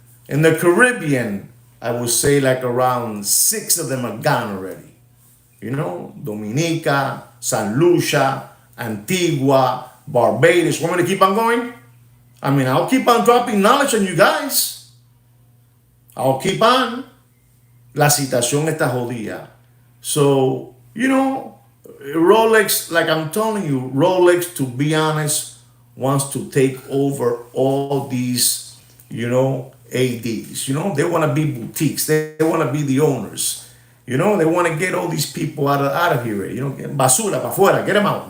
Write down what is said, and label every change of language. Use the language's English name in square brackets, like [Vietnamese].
[English] In the Caribbean, I would say like around 6 of them are gone already. Dominica, San Lucia, Antigua, Barbados. Want me to keep on going? I'll keep on dropping knowledge on you guys. I'll keep on. [Spanish] La situación está jodida. [English] So, Rolex, like I'm telling you, Rolex, to be honest, wants to take over all these, ADs. They want to be boutiques. They want to be the owners. They want to get all these people out of here. [Spanish] Basura, pa' fuera. [English] Get them out.